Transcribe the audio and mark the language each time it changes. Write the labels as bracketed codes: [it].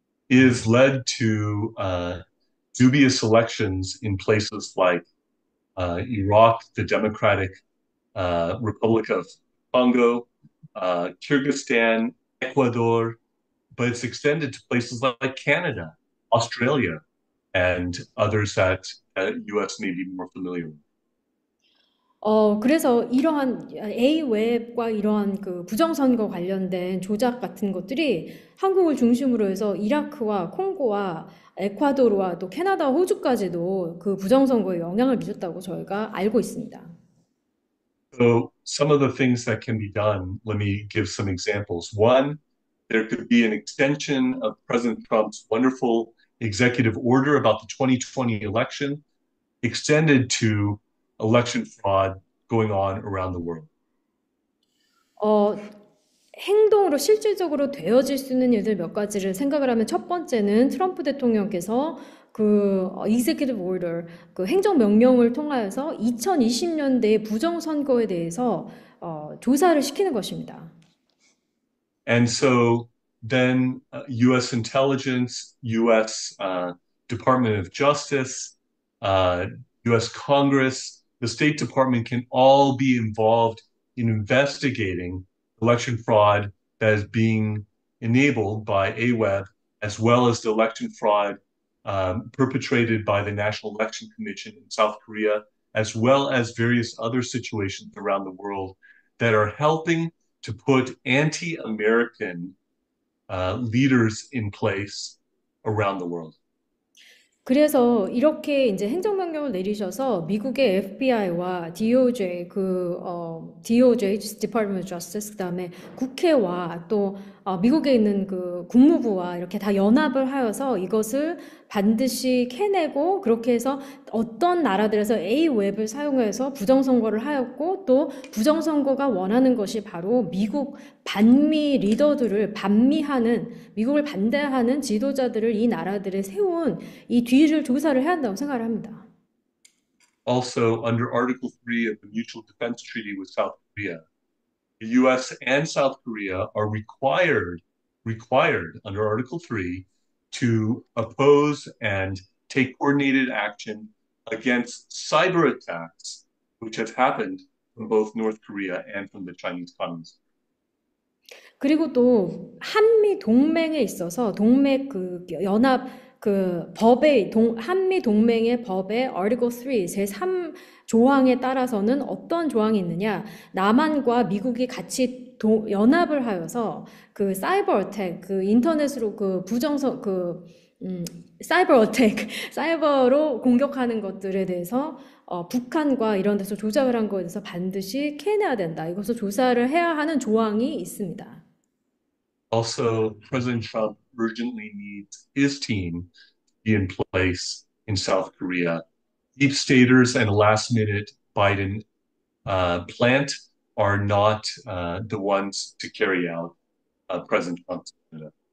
[en] Is led to dubious elections in places like Iraq, the Democratic Republic of Congo, Kyrgyzstan, Ecuador, but it's extended to places like Canada, Australia, and others that US may be more familiar with. [ko] 그래서 이러한 A웹과 이러한 그 부정선거 관련된 조작 같은 것들이 한국을 중심으로 해서 이라크와 콩고와 에콰도르와 또 캐나다와 호주까지도 그 부정선거에 영향을 미쳤다고 저희가 알고 있습니다. [en] So some of the things that can be done, let me give some examples. One, there could be an extension of President Trump's wonderful executive order about the 2020 election extended to election fraud going on around the world. [ko] 어, 행동으로 실질적으로 되어질 수 있는 일들 몇 가지를 생각을 하면 첫 번째는 트럼프 대통령께서 그 executive order, 그 행정명령을 통하여서 2020년대의 부정선거에 대해서 조사를 시키는 것입니다. [en] And so then US intelligence, US Department of Justice, US Congress, the State Department can all be involved in investigating election fraud that is being enabled by AWEB, as well as the election fraud perpetrated by the National Election Commission in South Korea, as well as various other situations around the world that are helping to put anti-American leaders in place around the world. [ko] 그래서 이렇게 이제 행정명령을 내리셔서 미국의 FBI와 DOJ, DOJ, Department of Justice, 그다음에 국회와 또 미국에 있는 그 국무부와 이렇게 다 연합을 하여서 이것을 반드시 캐내고 그렇게 해서 어떤 나라들에서 A웹을 사용해서 부정선거를 하였고 또 부정선거가 원하는 것이 바로 미국 반미 리더들을 반미하는 미국을 반대하는 지도자들을 이 나라들에 세운 이 뒤를 조사를 해야 한다고 생각을 합니다. [en] Also, under Article 3 of the Mutual Defense Treaty with South Korea, the US and South Korea are required under Article 3 to oppose and take coordinated action against cyber attacks, which have happened from both North Korea and from the Chinese Communist. [ko] 그리고 또 한미 동맹에 있어서 동맹 그 연합 그 법의 한미 동맹의 법의 Article 3 제3 조항에 따라서는 어떤 조항이 있느냐? 남한과 미국이 같이 연합을 하여서 그 사이버 어택, 그 인터넷으로 그 부정선 음, 사이버 어택, 사이버로 공격하는 것들에 대해서 북한과 이런 데서 조작을 한 거에 대해서 반드시 캐내야 된다. 이것을 조사를 해야 하는 조항이 있습니다. [en] Also, President Trump urgently needs his team to be in place in South Korea. Deep staters and last minute Biden plant are not the ones to carry out President Trump's agenda.